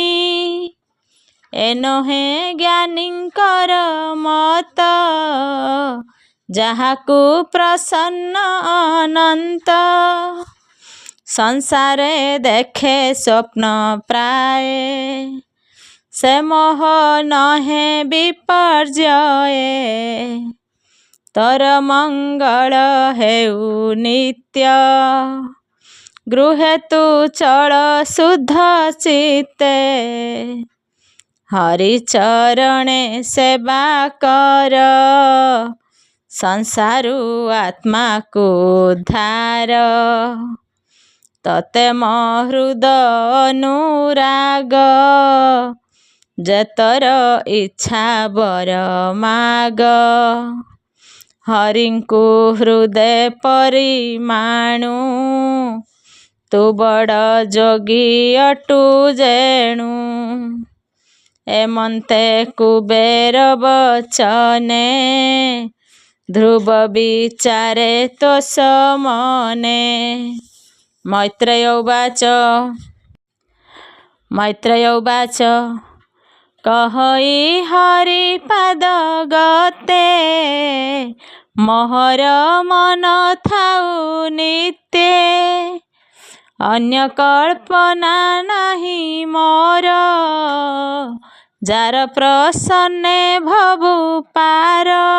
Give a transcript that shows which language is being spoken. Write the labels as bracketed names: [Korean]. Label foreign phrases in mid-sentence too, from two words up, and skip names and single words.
[Odia] ଏ ନହେ ଜ୍ଞାନୀଙ୍କର ମତ ଯାହାକୁ ପ୍ରସନ୍ନ ଅନନ୍ତ। ସଂସାରେ ଦେଖେ ସ୍ୱପ୍ନ ପ୍ରାୟ ସେ ମୋହ ନହେ ବିପର୍ଯ୍ୟୟେ। ତୋର ମଙ୍ଗଳ ହେଉ ନିତ୍ୟ ଗୃହେ ତୁ ଚଳ ଶୁଦ୍ଧ ଚିତ୍ତେ। ହରି ଚରଣେ ସେବା କର ସଂସାରୁ ଆତ୍ମା କୋ ଉଦ୍ଧାର। ତତେ ମହୃଦ ଅନୁରାଗ ଯେ ତୋର ଇଚ୍ଛା ବର ମାଗ। ହରିଙ୍କୁ ହୃଦୟ ପରିମାଣୁ ତୁ ବଡ଼ ଯୋଗୀ ଅଟୁ ଯେଣୁ। ଏମନ୍ତେ କୁବେର ବଚନେ ଧ୍ରୁବ ବିଚାରେ ତୋ ସମନେ। ମୈତ୍ରେୟ ଉବାଚ। ମୈତ୍ରେୟ ଉବାଚ। କହଇ ହରିପାଦ ଗତେ ମୋହର ମନ ଥାଉ ନିତ୍ୟ। ଅନ୍ୟ କଳ୍ପନା ନାହିଁ ମୋର ଯାର ପ୍ରସନ୍ନେ ଭବୁ ପାର।